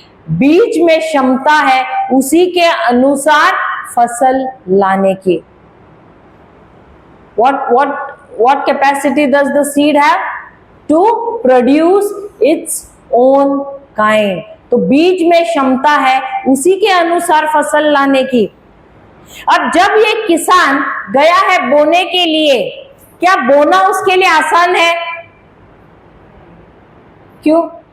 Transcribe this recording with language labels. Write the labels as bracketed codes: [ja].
[hi] बीज में क्षमता है उसी के अनुसार फसल लाने की। [en] What capacity does the seed have? To produce its own kind. [hi] तो बीज में क्षमता है उसी के अनुसार फसल लाने की। अब जब ये किसान गया है बोने के लिए, क्या बोना उसके लिए आसान है? क्यों?